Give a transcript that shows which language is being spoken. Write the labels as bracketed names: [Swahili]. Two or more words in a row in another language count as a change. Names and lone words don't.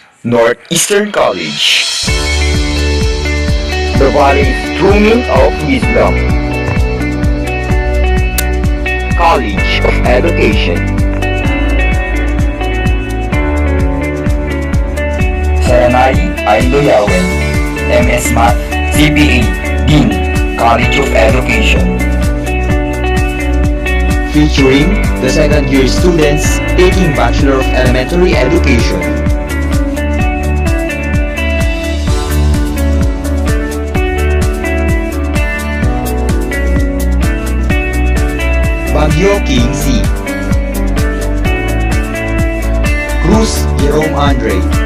[English] Northeastern College. The Valley Instrument of Wisdom. College of Education. Saranay ay Doyaoen, MS Math, CPA, Dean, College of Education. Featuring the second-year students taking Bachelor of Elementary Education. Baguio King C. Cruz Jerome Andre.